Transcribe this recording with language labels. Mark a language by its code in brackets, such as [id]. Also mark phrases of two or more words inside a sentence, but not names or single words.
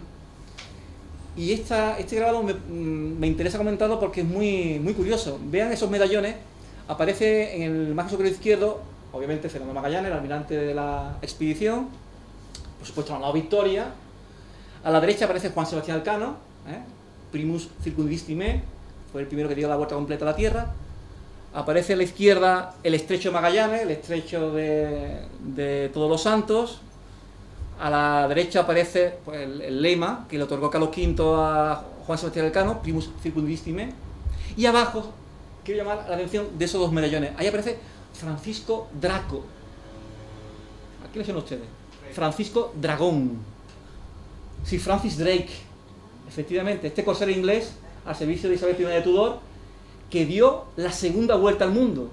[es] Y este grabado me interesa comentarlo porque es muy curioso. Vean esos medallones, aparece en el margen superior izquierdo, obviamente Fernando Magallanes, el almirante de la expedición, por supuesto la nao Victoria. A la derecha aparece Juan Sebastián Elcano, [la] primus circundistime, [es] fue el primero que dio la vuelta completa a la Tierra. Aparece a la izquierda el estrecho de Magallanes, el estrecho de Todos los Santos. A la derecha aparece pues, el lema que le otorgó Carlos V a Juan Sebastián Elcano, [la] primus circundistime. [es] Y abajo, quiero llamar la atención de esos dos medallones. Ahí aparece Francisco Draco. ¿A qué le suena a ustedes? Francisco Dragón. Sir Francis Drake. Efectivamente, este corsaro inglés al servicio de Isabel I de Tudor, que dio la segunda vuelta al mundo.